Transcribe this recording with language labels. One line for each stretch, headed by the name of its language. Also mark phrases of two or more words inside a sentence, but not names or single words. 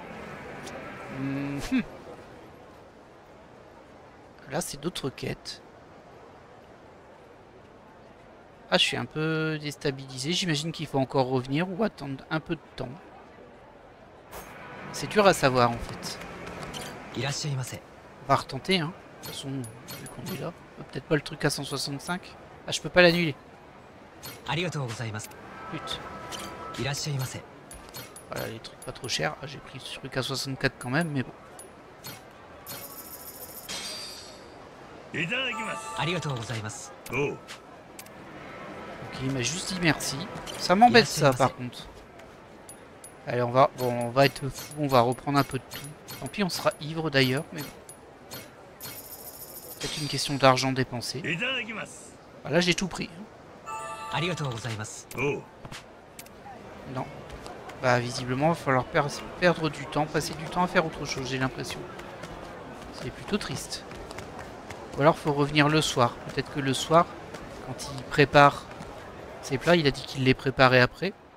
French: Là c'est d'autres quêtes. Ah je suis un peu déstabilisé, j'imagine qu'il faut encore revenir ou attendre un peu de temps. C'est dur à savoir en fait.
Japanese: いらっしゃいませ。
French: On va retenter, hein. De toute façon, vu qu'on est là. Peut-être pas le truc à 165. Ah, je peux pas l'annuler.
Japanese: ありがとうございます。
French: Pute.
Japanese: いらっしゃいませ。
French: Voilà, les trucs pas trop chers. Ah, j'ai pris le truc à 64 quand même, mais bon.
Japanese: いただきます。ありがとうございます。おう。
French: Ok, il m'a juste dit merci. Ça m'embête ça par contre. Allez, on va être fou, on va reprendre un peu de tout. Tant pis, on sera ivre d'ailleurs, mais bon. C'est une question d'argent dépensé.
Japanese: いただきます。
French: Voilà, j'ai tout pris.
Japanese: ありがとうございます。おう。
French: Non. Bah, visiblement, il va falloir perdre du temps, passer du temps à faire autre chose, j'ai l'impression. C'est plutôt triste. Ou alors, faut revenir le soir. Peut-être que le soir, quand il prépare ses plats, il a dit qu'il les préparait après.